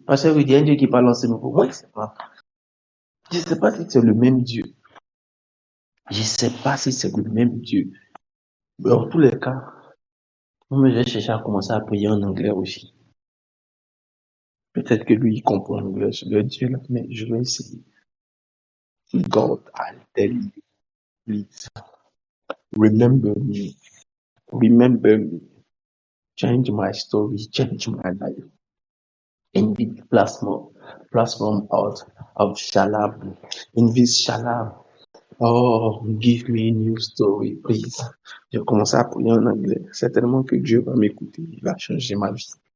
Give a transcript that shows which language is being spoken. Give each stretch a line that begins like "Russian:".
French: Parce que il y a un Dieu qui parle en sénophone. Moi, je sais pas. Je sais pas si c'est le même Dieu. Je sais pas si c'est le même Dieu. Mais en tous les cas, moi, j'ai cherché à commencer à prier en anglais aussi. Peut-être que lui, il comprend l'anglais sur le Dieu là, mais je vais essayer.
English: God, I tell you, please, remember me. Remember me. Change my story, change my life. In this platform of Shalab, in this Shalab, oh, give me a new story, please.
French: Je commence à prier en anglais. Certainement que Dieu va m'écouter, il va changer ma vie.